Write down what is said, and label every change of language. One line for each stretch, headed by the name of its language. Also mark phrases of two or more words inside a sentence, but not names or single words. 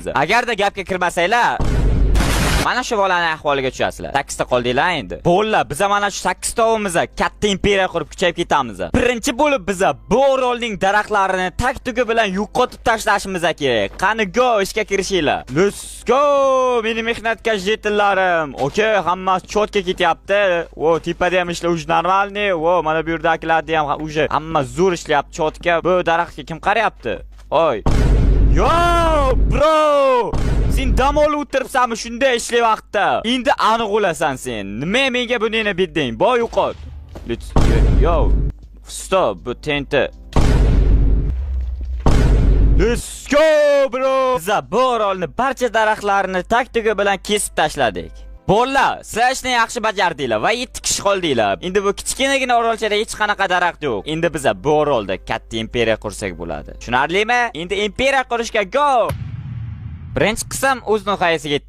Uzbek: Agarda gapga kirmasanglar, mana shu bolaning ahvoliga tushasizlar. 8 ta qoldinglar endi. Bolalar, biz mana shu 8 ta ovimiz katta imperiya qurib kuchayib ketamiz. Birinchi bo'lib biz bu orolning daraxtlarini tak-tugi bilan yo'qotib tashlashimiz kerak. Qani go, ishga kirishinglar.
English: Let's go,
Uzbek: meni mehnatkash jetillarim. Okay, hammasi cho'tga ketyapti. Tepada ham ishlar
Russian: уж нормальный.
Uzbek: Mana bu yerdagilarni ham uj hamma zo'r ishlayapti cho'tga. Bu daraxtga kim qarayapti?
English: Oy. Yo, bro!
Uzbek: Sen dam olib o'tiribsanmi shunday ishli vaqtda? Endi aniq o'lasan sen. Nima menga buni berding? Boy yo'qot.
English: Yo, stop,
Uzbek: bu tenti.
English: Let's go, bro!
Uzbek: Biz bu orolni barcha daraxtlarini tak-tugi bilan kesib tashladik. Bolalar, sizlar ishni yaxshi bajardinglar va 7 kishi qoldinglar. Endi bu kichkinagina orolchada hech qanaqa daraxt yo'q. Endi biz bu orolda katta imperiya qursak bo'ladi. Tushunarlimi? Endi imperiya qurishga go! Birinchi qism o'z nihoyasiga yetdi.